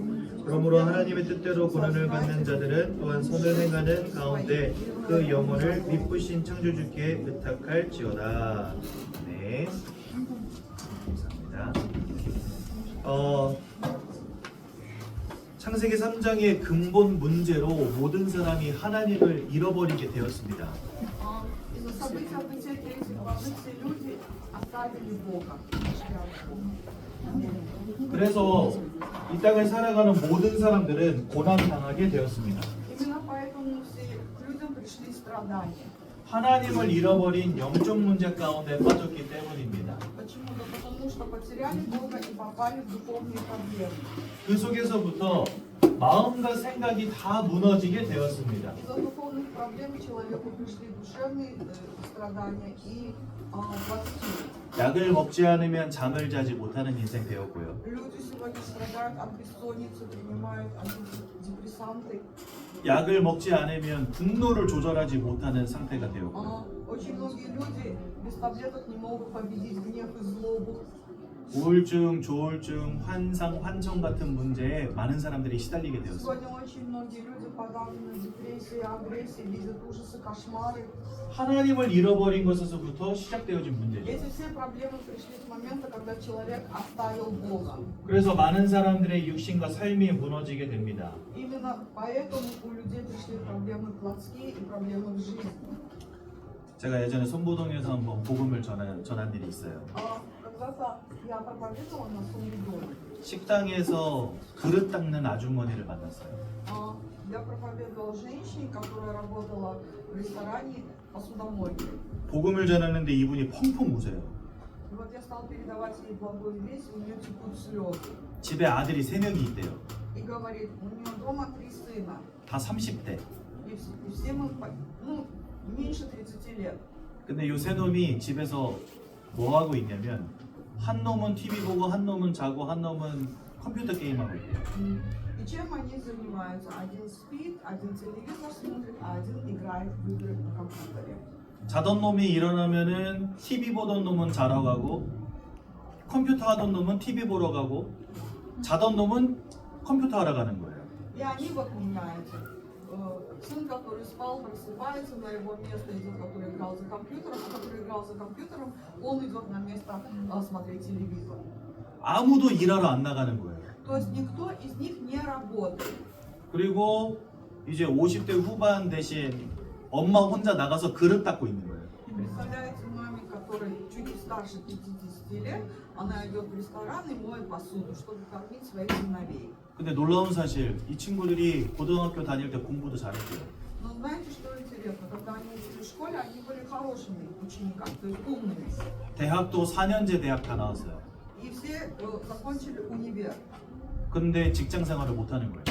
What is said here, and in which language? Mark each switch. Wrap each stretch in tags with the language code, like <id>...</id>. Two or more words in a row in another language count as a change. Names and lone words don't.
<ko>그러므로 하나님의 뜻대로 고난을 받는 자들은 또한 선을 행하는 가운데 그 영혼을 미쁘신 창조주께 의탁할지어다. 네, 감사합니다. 창세기 3장의 근본 문제로 모든 사람이 하나님을 잃어버리게 되었습니다.</ko> <ru>Из-за событий в Бытие 3 главы все люди оставили Бога. отошли от Бога.</ru> <ko>그래서 이 땅을 살아가는 모든 사람들은 고난당하게 되었습니다.</ko> <ru>Именно поэтому все к людям пришли страдания.</ru> <ko>하나님을 잃어버린 영적 문제 가운데 빠졌기 때문입니다.</ko> <ru>Почему? Да потому что потеряли Бога и попали в духовные проблемы.</ru> <ko>그 속에서부터 마음과 생각이 다 무너지게 되었습니다.</ko> <ru>Из-за духовных проблем человеку пришли душевные страдания и плотские.</ru> <ko>약을 먹지 않으면 잠을 자지 못하는 인생 되었고요.</ko> <ru>Люди сегодня страдают от бессонницы, принимают антидепрессанты.</ru> <ko>약을 먹지 않으면 분노를 조절하지 못하는 상태가 되었고요.</ko> <ru>Очень многие люди без таблеток не могут победить гнев и злобу.</ru> <ko>우울증, 조울증, 환상, 환청 같은 문제에 많은 사람들이 시달리게 되었습니다.</ko> <ru>Сегодня очень многие люди подавлены депрессией, агрессией, видят ужасы, кошмары.</ru> <ko>하나님을 잃어버린 것에서부터 시작되어진 문제죠.</ko> <ru>Эти все проблемы пришли с момента, когда человек оставил Бога.</ru> <ko>그래서 많은 사람들의 육신과 삶이 무너지게 됩니다.</ko> <ru>Именно поэтому у людей пришли проблемы плотские и проблемы в жизни.</ru> <ko>제가 예전에 손보동에서 한번 복음을 전한 일이 있어요.</ko> <ru>Когда-то я проповедовала на Сумидоне.</ru> <ko>식당에서 그릇 닦는 아주머니를 만났어요.</ko> <ru>Я проповедовала женщине, которая работала в ресторане посудомойки.</ru> <ko>복음을 전하는데 이분이 펑펑 우세요.</ko> <ru>И вот я стал передавать ей благую весть, у нее текут слезы.</ru> <ko>집에 아들이 3명이 있대요.</ko> <ru>И говорит, у нее дома 3 сына.</ru> <ko>다 30대.</ko> <ru>И все мы, меньше 30 лет.</ru> <ko>근데 요 3놈이 집에서 뭐 하고 있냐면 한 놈은 TV 보고 한 놈은 자고 한 놈은 컴퓨터 게임하고 있대요.</ko> <ru>И чем они занимаются? Один спит, один телевизор смотрит, а один играет в игры на компьютере.</ru> <ko>자던 놈이 일어나면은 TV 보던 놈은 자러 가고 컴퓨터 하던 놈은 TV 보러 가고 자던 놈은 컴퓨터 하러 가는 거예요.</ko> <ru>И они вот меняются. Сын, который спал, просыпается, на его место идет, который играл играл за компьютером, а который играл за компьютером, он идет на место смотреть телевизор.</ru> <ko>아무도 일하러 안 나가는 거예요.</ko> <ru>То есть никто из них не работает.</ru> <ko>그리고 이제 50대 후반 대신 엄마 혼자 나가서 그릇 닦고 있는 거예요.</ko> <ru>И представляете, маме, которой чуть старше 50 лет, она идет в ресторан и моет посуду, чтобы кормить своих сыновей.</ru> <ko>근데 놀라운 사실, 이 친구들이 고등학교 다닐 때 공부도 잘했대요.</ko> <ru>Но знаете, что интересно? Когда они учились в школе, они были хорошими учениками, то есть умными.</ru> <ko>대학도 4년제 대학 다 나왔어요.</ko> <ru>И все закончили универ.</ru> <ko>근데 직장 생활을 못 하는 거예요.</ko>